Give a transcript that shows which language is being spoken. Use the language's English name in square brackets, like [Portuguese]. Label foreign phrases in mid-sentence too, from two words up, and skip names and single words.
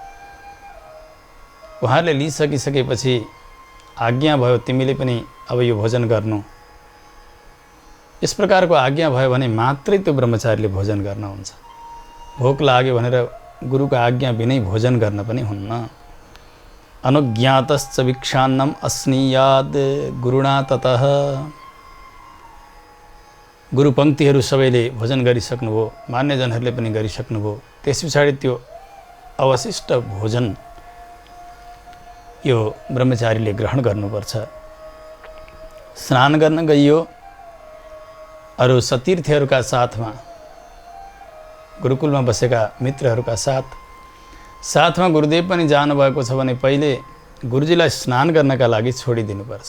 [Nepali] उहाँले लिइसकिसकेपछि आज्ञा भयो तिमीले पनि अब यो भोजन गर्नु, यस प्रकारको आज्ञा भयो भने मात्रै त्यो ब्रह्मचारीले भोजन गर्न हुन्छ। भोक लाग्यो भनेर गुरुको आज्ञा बिनै भोजन गर्न पनि हुन्न। [Sanskrit] अनुज्ञातश्च भिक्षान्नम अस्नीयाद गुरुणा ततः। [Nepali] गुरु पङ्क्तिहरू सबैले भोजन गरिसक्नुभयो, मान्यजनहरूले पनि गरिसक्नुभयो। त्यस पछाडि त्यो अवशिष्ट भोजन यो ब्रह्मचारीले ग्रहण गर्नुपर्छ। स्नान गर्न गइयो अरू सतीर्थीहरूका साथमा, गुरुकुलमा बसेका मित्रहरूका साथमा गुरुदेव पनि जानुभएको छ भने पहिले गुरुजीलाई स्नान गर्नका लागि छोडिदिनुपर्छ।